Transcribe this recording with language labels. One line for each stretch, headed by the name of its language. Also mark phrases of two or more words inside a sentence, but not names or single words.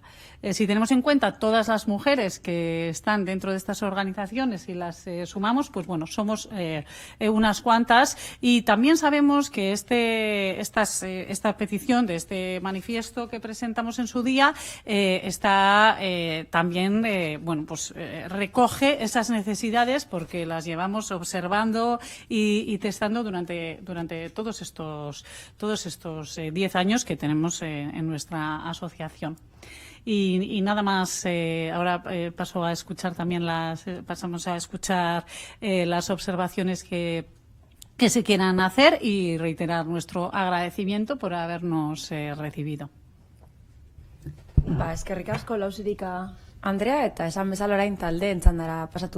Spanish: Si tenemos en cuenta todas las mujeres que están dentro de estas organizaciones y las sumamos, pues bueno, somos unas cuantas, y también sabemos que esta petición de este manifiesto que presentamos en su día está también, recoge esas necesidades porque las llevamos observando y testando durante todos estos 10 años que tenemos en nuestra asociación. Y nada más, ahora pasamos a escuchar las observaciones que se quieran hacer y reiterar nuestro agradecimiento por habernos recibido.
Basque: Eskerrik asko Lausirika Andrea, eta esan bezala orain taldeen txandara pasatu